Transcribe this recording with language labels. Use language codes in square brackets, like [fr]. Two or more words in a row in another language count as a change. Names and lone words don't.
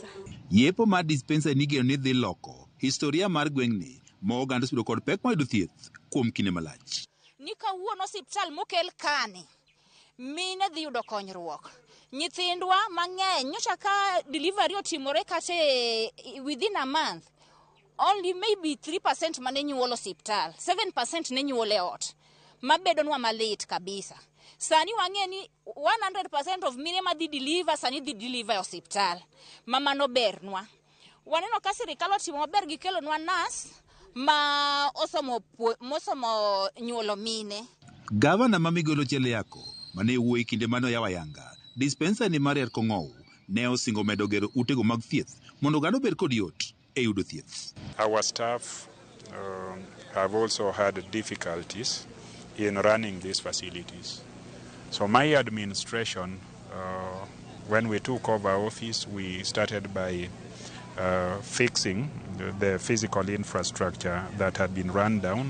[luo] Yepo mar dispensary nigeno ni dhi loko historia mar gweng'ni ma oganda osebedo kod pek mayudo thieth kuom kinde malach. Ni kawuono osiptal mokel kani mine dhi yudo konyruok. Nyithindwa mang'eny nyocha ka delivery otimore kate [en] within a month only [luo] maybe 3% mane nyuolo osiptal, 7% ne nyuole ot. Mabedo nwa malit kabisa. Sani wang'e ni 100% of mine ma dhi deliver sani dhi deliver e osiptal. Mama no bernwa. Waneno ka sirikal otimo maber gi kelo nwa nas ma osomo nyuolo mine. Gavana ma Migori Ocheliako mane wuoyi kinde mano yawa yanga dispensary mar Riat-Kong'ou ne osingo medo gero utego mag thieth mondo oganda obed kod yot e yudo thieth. [en] Our staff have also had difficulties in running these facilities. So my administration, when we took over office, we started by fixing the physical infrastructure that had been run down.